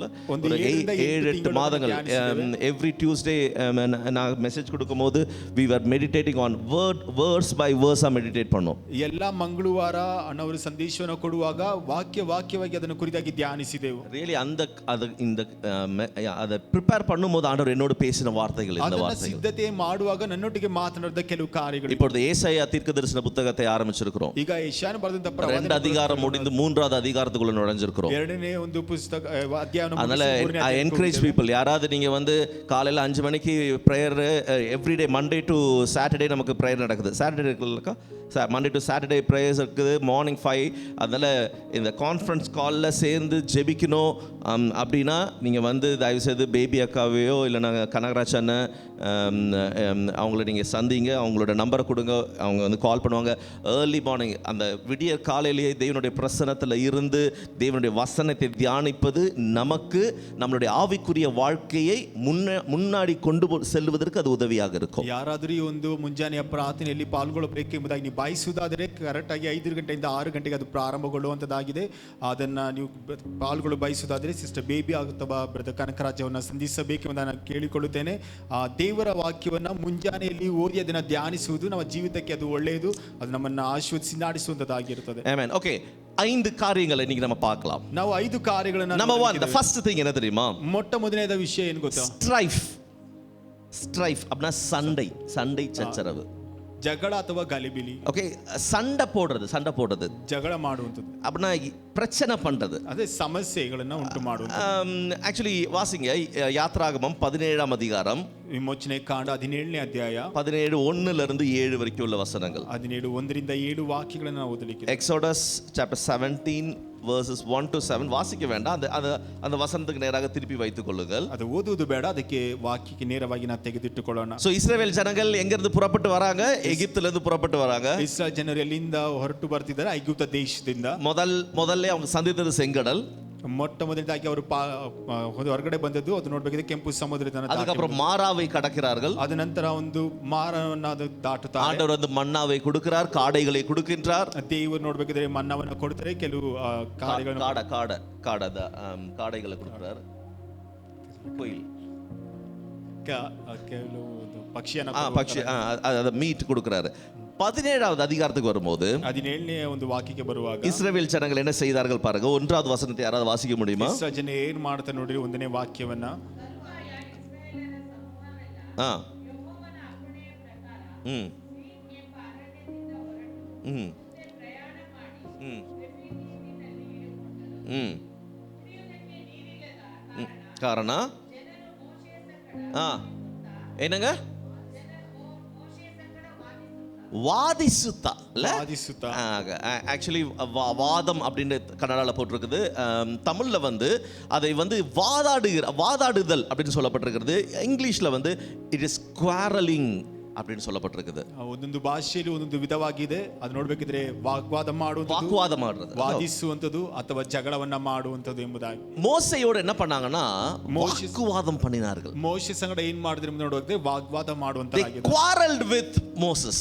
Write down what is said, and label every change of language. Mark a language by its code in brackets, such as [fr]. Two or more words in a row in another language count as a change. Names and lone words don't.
[ta] ஒரு 7-8 மாதங்கள் [en] every Tuesday [ta] நான் மெசேஜ் கொடுக்கும்போது [en] we were meditating on verse by verse [ta] மெடிடேட் பண்ணோம். [kn] ಎಲ್ಲ ಮಂಗಳವಾರ ಅಣ್ಣವರು ಸಂದೇಶವನ್ನು ಕೊಡುವಾಗ ವಾಕ್ಯವಾಗಿ ಅದನ್ನು ಕುರಿತಾಗಿ ಧ್ಯಾನಿಸಿದೆವು. [ta] ரியலி இந்த அதை ப்ரிப்பேர் பண்ணும்போது ஆண்டவர் என்னோடு பேசின வார்த்தைகள், இந்த வார்த்தைகள் [kn] ಸಿದ್ಧತೆ ಮಾಡುವಾಗ ನನ್ನೊಟ್ಟಿಗೆ ಮಾತನಾಡಿದ ಕೆಲವು ಕಾರ್ಯಗಳು. [ta] இப்பொழுது ஏசாயா தீர்க்கதரிசன புத்தகத்தை ஆரம்பிச்சிருக்கிறோம். [kn] ಈಗ ಯೆಶಾಯನು ಬರೆದಂತ [ta] 2 அதிகாரம் முடிந்து 3வது அதிகாரத்துக்குள்ள நுழைஞ்சிருக்கிறோம். [kn] ಎರಡನೇ ಒಂದು ಪುಸ್ತಕ ಅಧ್ಯಾಯವನ್ನು. [en] அதனால I encourage people, [ta] யாராவது நீங்க வந்து காலையில 5 மணிக்கு [en] prayer everyday Monday to Saturday [ta] நமக்கு பிரேயர் நடக்குது. சாட்டர்டே இருக்குல்லக்கா, [en] Monday to Saturday prayers [ta] இருக்குது மார்னிங் 5. அதனால இந்த கான்ஃபரன்ஸ் காலில் சேர்ந்து ஜெபிக்கணும் அப்படின்னா நீங்கள் வந்து தயவுசெய்து பேபி அக்காவையோ இல்லைனா கனகராஜ் அண்ணன் அவங்கள நீங்கள் சந்திங்க, அவங்களோட நம்பரை கொடுங்க, அவங்க வந்து கால் பண்ணுவாங்க. [en] early morning [ta] அந்த விடிய காலையிலேயே தேவனுடைய பிரசன்னத்தில் இருந்து தேவனுடைய வசனத்தை தியானிப்பது நமக்கு நம்மளுடைய ஆவிக்குரிய வாழ்க்கையை முன்னாடி கொண்டு செல்வதற்கு அது உதவியாக இருக்கும். [kn] ಯಾರಾದರೂ ಈ ಒಂದು ಮುಂಜಾನೆಯ ಪ್ರಾರ್ಥನೆಯಲ್ಲಿ ಪಾಲ್ಗೊಳ್ಳಬೇಕು ಎಂಬುದಾಗಿ ನೀವು ಬಯಸುವುದಾದರೆ ಕರೆಕ್ಟಾಗಿ 5 ಗಂಟೆಯಿಂದ 6 ಗಂಟೆಗೆ ಅದು ಪ್ರಾರಂಭಗೊಳ್ಳುವಂಥದ್ದಾಗಿದೆ. ಅದನ್ನು ನೀವು ಪಾಲ್ಗೊಳ್ಳಲು ಬಯಸುವುದಾದರೆ ಸಿಸ್ಟರ್ ಬೇಬಿ ಅಥವಾ ಬ್ರದರ್ ಕನಕರಾಜವನ್ನು ಸಂಧಿಸಬೇಕೆಂಬುದನ್ನು ನಾನು ಕೇಳಿಕೊಳ್ಳುತ್ತೇನೆ. ದೇವರ ವಾಕ್ಯವನ್ನು ಮುಂಜಾನೆಯಲ್ಲಿ ಓದಿ ಅದನ್ನು ಧ್ಯಾನಿಸುವುದು ನಮ್ಮ ಜೀವಿತಕ್ಕೆ ಅದು ಒಳ್ಳೆಯದು, ಅದು ನಮ್ಮನ್ನು ಆಶೀರ್ವದಿಸಿ ನಡೆಸುವಂಥದ್ದಾಗಿರುತ್ತದೆ. ಆಮೆನ್. [ta] ಓಕೆ, 5 காரியங்களை இன்னைக்கு நம்ம பார்க்கலாம். [kn] ನಾವು 5 ಕಾರ್ಯಗಳನ್ನು. [en] Number 1, the first thing [ta] என்ன தெரியுமா? [kn] ಮೊಟ್ಟ ಮೊದಲನೇದ ವಿಷಯ ಏನು ಗೊತ್ತಾ? [ta] ஸ்ட்ரைஃப் அப்படின்னா சண்டை சச்சரவு, [kn] ಜಗಳ ಅಥವಾ ಗಲಿಬಿಲಿ. [ta] ஓகே, சண்டை போடுறது [kn] ಜಗಳ ಮಾಡುವಂಥದ್ದು [ta] அப்படின்னா பிரச்சனை பண்றது, [kn] ಅದೇ ಸಮಸ್ಯೆಗಳನ್ನು ಉಂಟು ಮಾಡುವುದು. [ta] ஆக்சுவலி வாசிங்க யாத்ராகமம் 17ஆம் அதிகாரம், [kn] ವಿಮೋಚನೆ ಕಾಂಡ 17ನೇ ಅಧ್ಯಾಯ [ta] 17:1 7 வரைக்கும் உள்ள வசனங்கள். [kn] 17:1 7 ವಾಕ್ಯಗಳನ್ನು ನಾವು ಓದಲಿಕ್ಕೆ. [en] Exodus chapter 17 verses 1 to 7 [ta] வாசிக்க வேண்டாம், அந்த வசனத்துக்கு நேராக திருப்பி வைத்துக் கொள்ளுங்கள். [kn] ಅದು ಓದುವುದು ಬೇಡ, ಅದಕ್ಕೆ ವಾಕ್ಯಕ್ಕೆ ನೇರವಾಗಿ ನಾವು ತೆಗೆದಿಟ್ಟುಕೊಳ್ಳೋಣ. [ta] சோ இஸ்ரவேல் ஜனங்கள் எங்க இருந்து புறப்பட்டு வராங்க? எகிப்துல இருந்து புறப்பட்டு வராங்க. [kn] ಇಸ್ರಾಯೇಲ್ ಜನರು ಎಲ್ಲಿಂದ ಹೊರಟು ಬರ್ತಿದ್ದಾರೆ? ಐಗುಪ್ತ ದೇಶದಿಂದ. [ta] முதல்ல அவங்க சந்தித்தது செங்கடல். [kn] ಮೊಟ್ಟ ಮೊದಲದಾಗಿ ಅವರು ಹೊರಗಡೆ ಬಂದದ್ದು ಅದು ನೋಡಬೇಕಿದೆ ಕೆಂಪು ಸಮುದ್ರದ. [ta] அதுக்கப்புறம் மாராவை கடக்கிறார்கள். [kn] ಅದ ನಂತರ ಒಂದು ಮಾರವನ್ನು ದಾಟುತ್ತಾರೆ. [ta] ஆண்டவர் வந்து மன்னாவை கொடுக்கிறார், காடைகளை கொடுக்கின்றார். [kn] ದೇವರು ನೋಡಬೇಕಿದ್ರೆ ಮನ್ನವನ್ನು ಕೊಡ್ತಾರೆ, ಕೆಲವು [ta] காடைகளை கொடுக்கிறார். [kn] ಕೊಯ್ಲ್ ಕೆಲವು ಪಕ್ಷಿಯನ್ನು [ta] ಪಕ್ಷಿ மீட் கொடுக்கிறாரு. 17வது அதிகாரத்துக்கு வரும்போது [kn] 17ನೇ ಒಂದು ವಾಕ್ಯಕ್ಕೆ ಬರುವಾಗ [ta] இஸ்ரவேல் ஜனங்கள் என்ன செய்தார்கள் பாருங்க. 1வது வசனத்தை யாராவது வாசிக்க முடியுமா? [kn] ಇಸ್ರಾಯೇಲ್ ಜನ ಏನು ಮಾಡ್ತಾರೆ ನೋಡಿ, 1ನೇ ವಾಕ್ಯವನ್ನ. [ta] ம் ம் ம் ம் [kn] ಕಾರಣ ಏನಂಗ [ta] வாதிசுத்தா இல்ல வாதிசுத்தா. ஆக்சுவலி வாதம் அப்படின்னு கன்னடால போட்டிருக்குது. தமிழ்ல வந்து அதை வந்து வாதாடுதல் அப்படின்னு சொல்லப்பட்டிருக்கிறது. இங்கிலீஷ்ல வந்து [en] it is quarreling [ta] அப்படின்னு சொல்லப்பட்டிருக்குது. [kn] ಒಂದೊಂದು ಭಾಷೆಯಲ್ಲಿ ಒಂದೊಂದು ವಿಧವಾಗಿದೆ. ಅದು ನೋಡ್ಬೇಕಿದ್ರೆ ವಾಗ್ವಾದ ಮಾಡುವುದು, ವಾದಿಸುವಂತದ್ದು ಅಥವಾ ಜಗಳವನ್ನ ಮಾಡುವಂತದ್ದು ಎಂಬುದಾಗಿ. [ta] மோசேயோடு என்ன பண்ணாங்கன்னா வாக்குவாதம் பண்ணினார்கள். [kn] ಮೋಶೆ ಸಂಗಡ ಏನ್ ಮಾಡಿದ್ರು ಎಂದು ನೋಡುವಾಗ ವಾಗ್ವಾದ ಮಾಡುವಂತರಾಗಿದೆ. [en] They quarreled with Moses.